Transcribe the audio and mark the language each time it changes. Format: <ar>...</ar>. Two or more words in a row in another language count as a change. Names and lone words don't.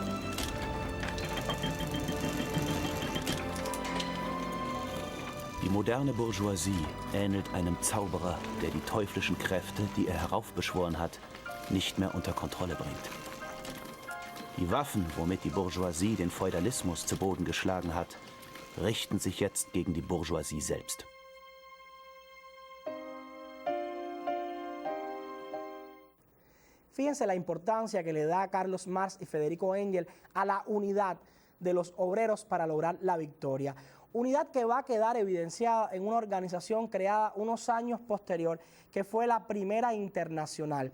<de>Die moderne Bourgeoisie ähnelt einem Zauberer, der die teuflischen Kräfte, die er heraufbeschworen hat, nicht mehr unter Kontrolle bringt. Die Waffen, womit die Bourgeoisie den Feudalismus zu Boden geschlagen hat, richten sich jetzt gegen die Bourgeoisie selbst.</de> <es>Fíjense la importancia que le da Carlos Marx y Federico Engels a la unidad de los obreros para lograr la victoria. Unidad que va a quedar evidenciada en una organización creada unos años posterior, que fue la Primera Internacional.</es>